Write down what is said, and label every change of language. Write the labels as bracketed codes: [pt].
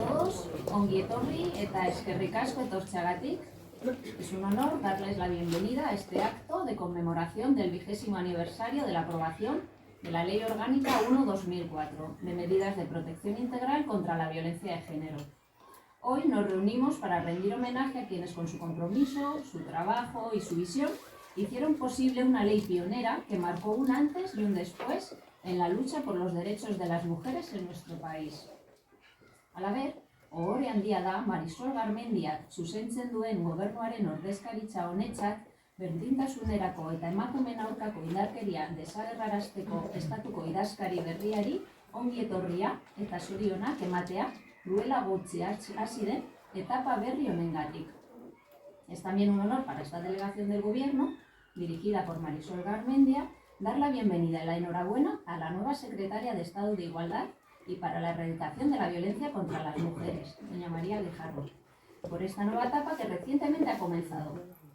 [eu] Ongi etorri eta eskerrik asko etortzeagatik. [es] Es un honor darles la bienvenida a este acto de conmemoración del 20º aniversario de la aprobación de la Ley Orgánica 1/2004 de medidas de protección integral contra la violencia de género. Hoy nos reunimos para rendir homenaje a quienes con su compromiso, su trabajo y su visión hicieron posible una ley pionera que marcó un antes y un después en la lucha por los derechos de las mujeres en nuestro país. [eu] Halaber, ohore handia da Marisol Garmendiak zuzentzen duen gobernuaren ordezkaritza honetzat berdintasunerako eta emakumeen aurkako indarkeria desagerrarazteko estatuko idazkari berriari ongi etorria eta zorionak ematea duela gutxi hasi den etapa berri honengatik. [es] Es también un honor para esta delegación del Gobierno, dirigida por Marisol Garmendia, dar la bienvenida y la enhorabuena a la nueva secretaria de Estado de Igualdad y para la erradicación de la violencia contra las mujeres, doña María Guijarro, por esta nueva etapa que recientemente ha comenzado.